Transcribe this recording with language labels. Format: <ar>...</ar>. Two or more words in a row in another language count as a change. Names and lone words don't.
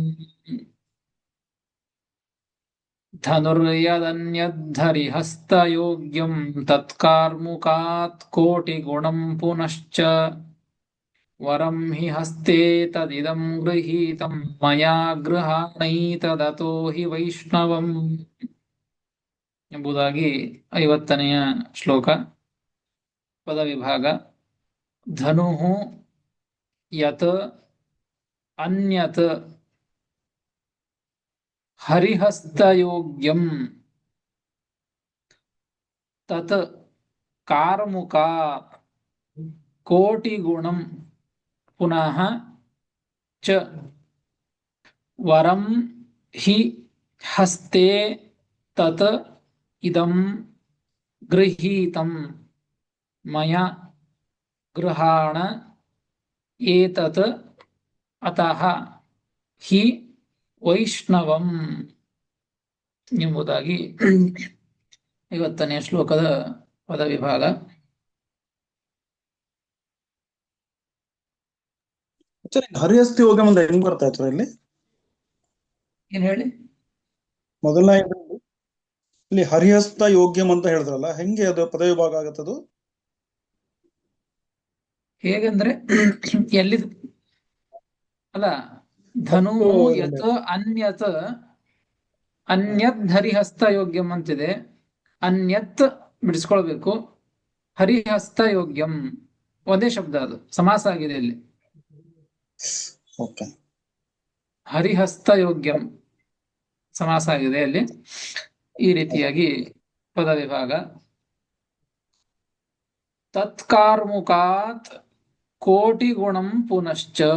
<sa>ಧನುರ್ಯದನ್ಯದ್ಧರಿಹಸ್ತಯೋಗ್ಯಂ ತತ್ಕಾರ್ಮುಕಾತ್ ಕೋಟಿಗುಣಂ ಪುನಶ್ಚ ವರಂ ಹಿ ಹಸ್ತೆ ತದಿದಂ ಗೃಹೀತಂ ಮಯಾ ಗೃಹಾಣೈತದತೋ ಹಿ ವೈಷ್ಣವಂ</sa> <kn>ಎಂಬುದಾಗಿ 50ನೆಯ ಶ್ಲೋಕ.</kn> <sa>ಪದವಿಭಾಗ. ಧನುಃ ಯತ್ ಅನ್ಯತ್ ಹರಿಹಸ್ತಯೋಗ್ಯಂ ತತ್ ಕಾರ್ಮುಕಾತ್ ಕೋಟಿಗುಣಂ ಪುನಃ ಚ ವರಂ ಹಿ ಹಸ್ತೆ ತತ್ ಇದಂ ಗೃಹೀತಂ ಮಯಾ ಗೃಹಾಣ ಏತತ್ ಅತಃ ಹಿ ವೈಷ್ಣವಂ</sa> <kn>ಎಂಬುದಾಗಿ 50ನೇ ಶ್ಲೋಕದ ಪದವಿಭಾಗ. ಹರಿಹಸ್ತಿ ಹೋಗಿ ಮುಂದೆ ಹೆಂಗ್ ಬರ್ತಾ ಇತ್ತು ಇಲ್ಲಿ? ಏನ್ ಹೇಳಿ? ಮೊದಲನೇ ಇಲ್ಲಿ</kn> <sa>ಹರಿಹಸ್ತ ಯೋಗ್ಯಂ</sa> <kn>ಅಂತ ಹೇಳಿದ್ರಲ್ಲ, ಹೆಂಗೆ ಅದು ಪದವಿಭಾಗ ಆಗತ್ತದು? ಹೇಗಂದ್ರೆ ಎಲ್ಲಿ ಅಲ್ಲ,</kn> <sa>ಧನು ಯತ್ ಅನ್ಯತ್ ಅನ್ಯತ್ ಹರಿಹಸ್ತ ಯೋಗ್ಯಂ ಅಂತಿದೆ.</sa> <kn>ಅನ್ಯತ್ ಬಿಡಿಸ್ಕೊಳ್ಬೇಕು.</kn> <sa>ಹರಿಹಸ್ತ ಯೋಗ್ಯಂ</sa> <kn>ಒಂದೇ ಶಬ್ದ, ಅದು ಸಮಾಸ ಆಗಿದೆ ಇಲ್ಲಿ. ಓಕೆ.</kn> <sa>ಹರಿಹಸ್ತ ಯೋಗ್ಯಂ</sa> <kn>ಸಮಾಸ ಆಗಿದೆ ಅಲ್ಲಿ. ಈ ರೀತಿಯಾಗಿ ಪದ ವಿಭಾಗ.</kn> <sa>ತತ್ಕಾರ್ಮುಕಾತ್ ಕೋಟಿ ಗುಣಂ ಪುನಶ್ಚ.</sa>